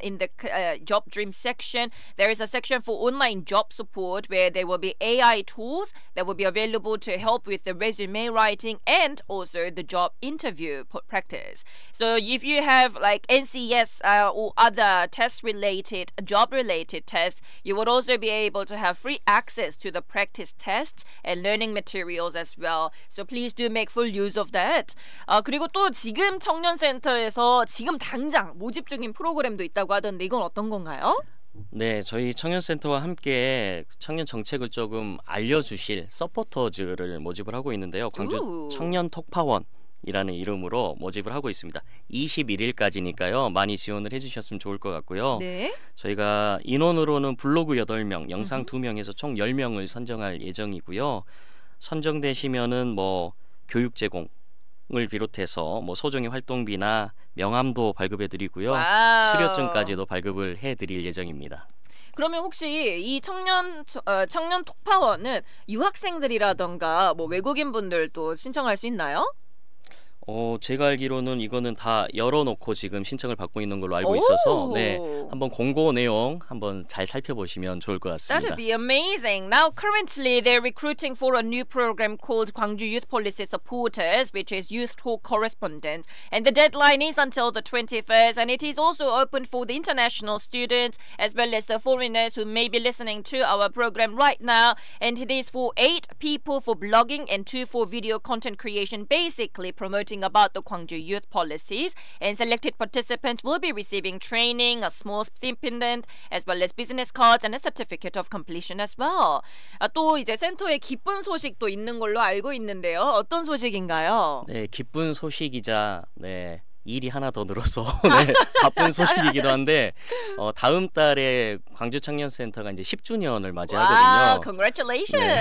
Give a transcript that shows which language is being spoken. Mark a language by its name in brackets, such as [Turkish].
[English] In the Job Dream section, there is a section for online job support where there will be AI tools that will be available to help with the resume writing and also the job interview practice. So if you have like NCS or other test-related, job-related tests, you would also be able to have free access to the practice tests and learning materials as well. So please do make full use of that. [Korean] 그리고 또 지금 청년센터에서 지금 당장 모집 중인 프로그램도 있다고 하던데 이건 어떤 건가요? 네, 저희 청년센터와 함께 청년 정책을 조금 알려주실 서포터즈를 모집을 하고 있는데요. 광주 청년 톡파원이라는 이름으로 모집을 하고 있습니다. 21일까지니까요. 많이 지원을 해주셨으면 좋을 것 같고요. 네. 저희가 인원으로는 블로그 8명, 영상 2명에서 총 10명을 선정할 예정이고요. 선정되시면은 뭐 교육 제공 을 비롯해서 뭐 소정의 활동비나 명함도 발급해드리고요. 수료증까지도 발급을 해드릴 예정입니다. 그러면 혹시 이 청년 톡파원은 유학생들이라던가 뭐 외국인 분들도 신청할 수 있나요? 제가 알기로는 이거는 다 열어놓고 지금 신청을 받고 있는 걸로 알고 있어서 네, 한번 공고 내용 한번 잘 살펴보시면 좋을 것 같습니다. [English] That'd be amazing. Now, currently, they're recruiting for a new program called Gwangju Youth Policy Supporters, which is Youth Talk Correspondent. And the deadline is until the 21st, and it is also open for the international students as well as the foreigners who may be listening to our program right now. And it is for 8 people for blogging and 2 for video content creation, basically promoting about the Gwangju youth policies, and selected participants will be receiving training, a small stipend, as well as business cards and a certificate of completion as well. [Korean] 또 이제 센터에 기쁜 소식도 있는 걸로 알고 있는데요. 어떤 소식인가요? 네, 기쁜 소식이자 일이 하나 더 늘어서 바쁜 소식이기도 한데 다음 달에 광주 청년센터가 이제 10주년을 맞이하거든요. [English] Wow, congratulations.